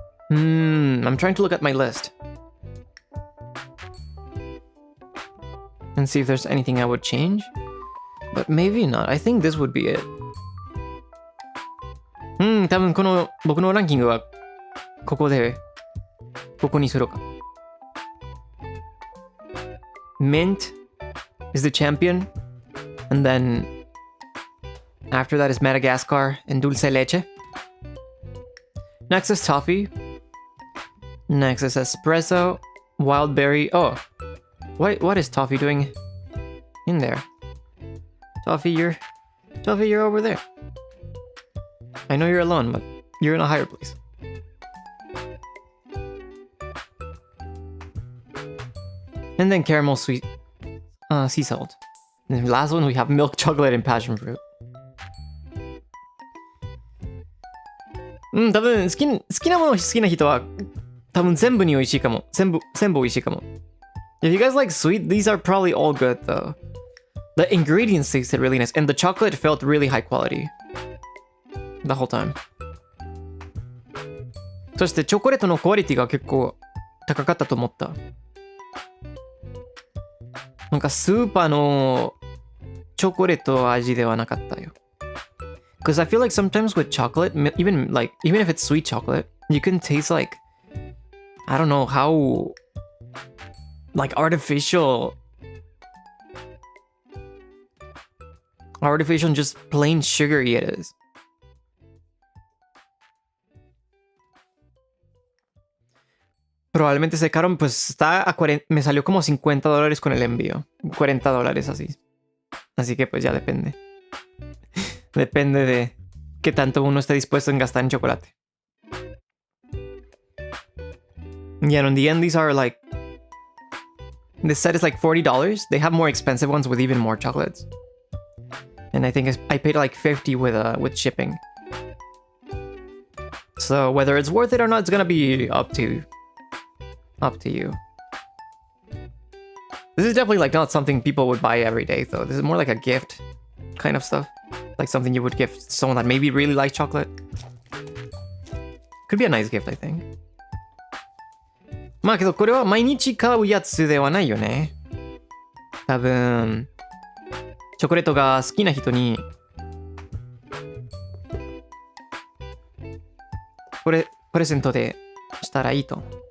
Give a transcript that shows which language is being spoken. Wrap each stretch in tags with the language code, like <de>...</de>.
<en>I'm trying to look at my list and see if there's anything I would change, but maybe not. I think this would be it.</en> <ja>多分この僕のランキングはここにするか。</ja> <en>Mint is the champion, and then after that is Madagascar and Dulce leche. Next is Toffee. Next is Espresso, wild berry. Oh, what is Toffee doing in there? Toffee, you're over there. I know you're alone, but you're in a higher place. And then caramel sweet sea salt. And the last one we have milk chocolate and passion fruit.</en> <ja>多分好きなもの好きな人は多分全部に美味しいかも。全部美味しいかも。</ja> <en>If you guys like sweet, these are probably all good though. The ingredients tasted really nice, and the chocolate felt really high quality the whole time.</en> <ja>そしてチョコレートのクオリティが結構高かったと思った。なんかスーパーのチョコレート味ではなかったよ。</ja> <en>Because I feel like sometimes with chocolate, even if it's sweet chocolate, you can taste like, I don't know how, like artificial and just plain sugary it is.</en> <es>Probablemente ese caro pues está a me salió como $50 con el envío. $40 así. Así que pues ya depende. Depende de qué tanto uno esté dispuesto en gastar en chocolate.</es> <en>Yeah, in the end, these are like... This set is like $40. They have more expensive ones with even more chocolates. And I think I paid like $50 with shipping. So whether it's worth it or not, it's gonna be up to you. This is definitely like not something people would buy every day though. This is more like a gift kind of stuff. Like something you would give someone that maybe really likes chocolate. Could be a nice gift, I think.</en> <ja>まあけどこれは毎日買うやつではないよね。多分チョコレートが好きな人にこれプレゼントでしたらいいと思う。</ja>